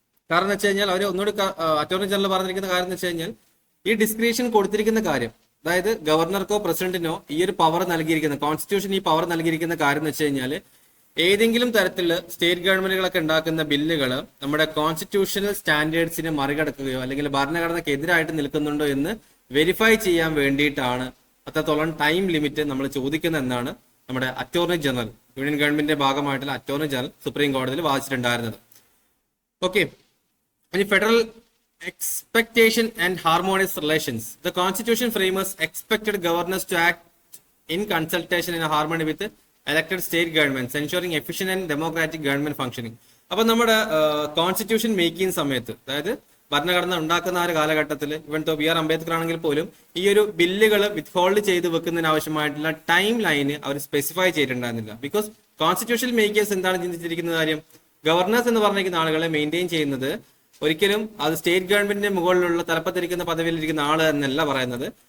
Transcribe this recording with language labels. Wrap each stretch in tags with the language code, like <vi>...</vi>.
<ml>കാരണം എന്ന് വെച്ച് കഴിഞ്ഞാൽ അവർ ഒന്നുകൂടി അറ്റോർണി ജനറൽ പറഞ്ഞിരിക്കുന്ന കാര്യം എന്ന് വെച്ച് കഴിഞ്ഞാൽ, ഈ ഡിസ്ക്രിപ്ഷൻ കൊടുത്തിരിക്കുന്ന കാര്യം, അതായത് ഗവർണർക്കോ പ്രസിഡന്റിനോ ഈ ഒരു പവർ നൽകിയിരിക്കുന്ന, കോൺസ്റ്റിറ്റ്യൂഷൻ ഈ പവർ നൽകിയിരിക്കുന്ന കാര്യം എന്ന് വെച്ച് കഴിഞ്ഞാൽ, ഏതെങ്കിലും തരത്തിൽ സ്റ്റേറ്റ് ഗവൺമെന്റുകളൊക്കെ ഉണ്ടാക്കുന്ന ബില്ലുകൾ നമ്മുടെ കോൺസ്റ്റിറ്റ്യൂഷണൽ സ്റ്റാൻഡേർഡ്സിനെ മറികടക്കുകയോ അല്ലെങ്കിൽ ഭരണഘടനയ്ക്ക് എതിരായിട്ട് നിൽക്കുന്നുണ്ടോ എന്ന് വെരിഫൈ ചെയ്യാൻ വേണ്ടിയിട്ടാണ് അത്രത്തോളം ടൈം ലിമിറ്റ് നമ്മൾ ചോദിക്കുന്നത് എന്നാണ് നമ്മുടെ അറ്റോർണി ജനറൽ, യൂണിയൻ ഗവൺമെന്റിന്റെ ഭാഗമായിട്ടുള്ള അറ്റോർണി ജനറൽ സുപ്രീം കോടതിയിൽ വാദിച്ചിട്ടുണ്ടായിരുന്നത്. ഓക്കെ, ഇനി</ml> <en>Federal expectation and harmonious relations. The constitution framers expected governors to act in consultation and harmony with elected state governments, ensuring efficient and democratic government functioning.</en> <ml>അപ്പൊ നമ്മുടെ constitution making സമയത്ത്, അതായത് ഭരണഘടന ഉണ്ടാക്കുന്ന ആ ഒരു കാലഘട്ടത്തിൽ, ഇവൻ ബി ആർ അംബേദ്കർ ആണെങ്കിൽ പോലും ഈ ഒരു ബില്ലുകൾ വിത്ത്ഹോൾഡ് ചെയ്ത് വെക്കുന്നതിന് ആവശ്യമായിട്ടുള്ള time line our specify ചെയ്തിട്ടുണ്ടായിരുന്നില്ല. Because constitution makers എന്താണ് ചിന്തിച്ചിരിക്കുന്ന കാര്യം, ഗവർണേഴ്സ് എന്ന് പറഞ്ഞിരിക്കുന്ന ആളുകളെ മെയിൻറ്റെയിൻ ചെയ്യുന്നത് ഒരിക്കലും അത് സ്റ്റേറ്റ് ഗവൺമെന്റിന്റെ മുകളിലുള്ള തലപ്പത്തിരിക്കുന്ന പദവിയിലിരിക്കുന്ന ആള് എന്നല്ല പറയുന്നത്.</ml>